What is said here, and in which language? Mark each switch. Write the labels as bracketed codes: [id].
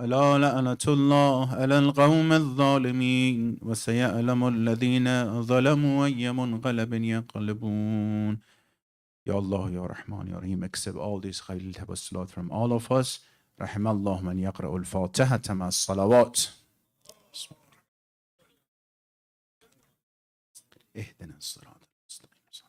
[ar] ألا لعنة الله على القوم الظالمين وسيعلم الذين ظلموا أي منقلب ينقلبون. [en] Ya Allah, Ya Rahman, Ya Rahim, accept all these khayril tabassalat from all of us. [ar] رحم الله من يقرأ الفاتحة مع الصلوات. اهدنا الصراط المستقيم.